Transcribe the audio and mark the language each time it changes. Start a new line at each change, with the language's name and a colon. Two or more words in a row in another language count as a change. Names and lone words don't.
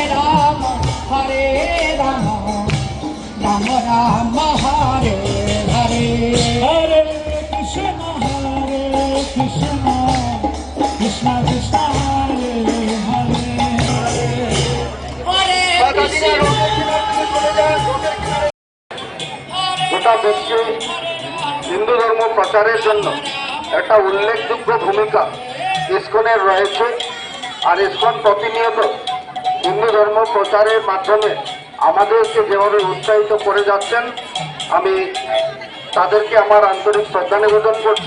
Sanskrit: Rama Hare Rama Rama Rama Hare Hare Hare Krishna Krishna Krishna Hare Hare
Bangla: গোটা বিশ্বে হিন্দু ধর্ম প্রচারের জন্য একটা উল্লেখযোগ্য ভূমিকা ইস্কনের রয়েছে। আর ইস্কন প্রতিনিয়ত হিন্দু ধর্ম প্রচারের মাধ্যমে আমাদেরকে যেভাবে উৎসাহিত করে যাচ্ছেন, আমি তাদেরকে আমার আন্তরিক শ্রদ্ধা নিবেদন করছি।